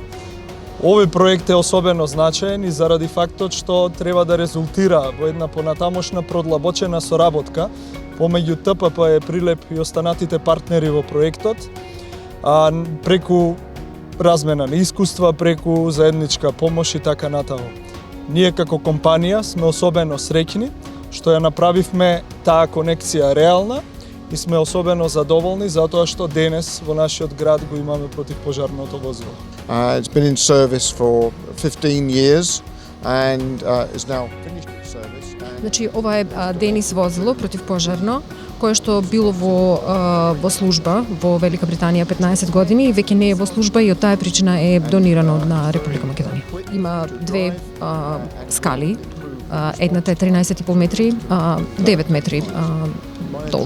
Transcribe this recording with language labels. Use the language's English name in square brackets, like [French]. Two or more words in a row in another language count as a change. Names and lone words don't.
[Macedonian] Овој проект е особено значаен и заради фактот што треба да резултира во една понатамошна продлабочена соработка помеѓу ТПП Прилеп и останатите партнери во проектот, преку размена на искуства, преку заедничка помош и така натаму. Ние како компанија сме особено среќни што ја направивме таа конекција реална и сме особено задоволни затоа што денес во нашиот град го имаме противпожарното возило. [English] It's been in service for 15 years and is now finished its service. [Macedonian] Значи, ова е Денис возило противпожарно, кое што било во служба во Велика Британија 15 години и веќе не е во служба и од таа причина е донирано на Република Македонија. Има две скали, едната е 13,5 метри, 9 метри долга.